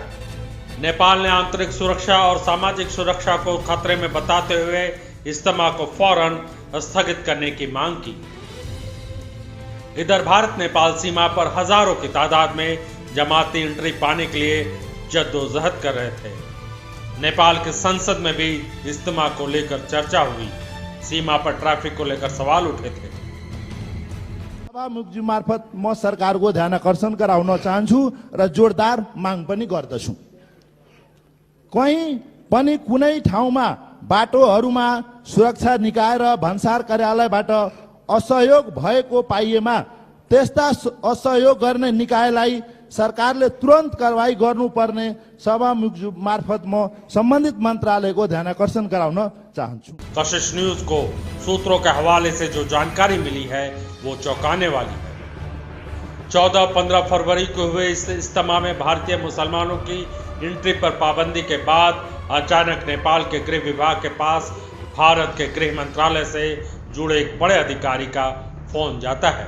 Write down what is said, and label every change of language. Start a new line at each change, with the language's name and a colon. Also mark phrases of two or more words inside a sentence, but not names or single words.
Hindi: नेपाल ने आंतरिक सुरक्षा और सामाजिक सुरक्षा को खतरे में बताते हुए इज्तिमा को फौरन स्थगित करने की मांग की। इधर भारत नेपाल सीमा पर हजारों की तादाद में जमाती एंट्री पाने के लिए जद्दोजहद कर रहे थे। नेपाल के संसद में भी इज्तिमा को लेकर चर्चा हुई। सीमा पर ट्रैफिक को लेकर सवाल उठे थे।
Nepali: सभामुखजी मार्फत म सरकारको ध्यान आकर्षण गराउन चाहन्छु र जोरदार माग पनि गर्दछु। कहीं पनि कुनै ठाउँमा बाटोहरूमा सुरक्षा निकाय र भन्सार कार्यालयबाट असहयोग भएको पाइएमा त्यस्ता असहयोग गर्ने निकायलाई सरकारले तुरन्त कारवाही गर्नुपर्ने सभामुख मार्फत म सम्बन्धित मन्त्रालयको ध्यानाकर्षण गराउन चाहन्छु।
Hindi: कशिश न्यूज को सूत्रों के हवाले से जो जानकारी मिली है वो चौंकाने वाली है। 14-15 फरवरी को हुए इस इज्तिमा में भारतीय मुसलमानों की एंट्री पर पाबंदी के बाद अचानक नेपाल के गृह विभाग के पास भारत के गृह मंत्रालय से जुड़े एक बड़े अधिकारी का फोन जाता है।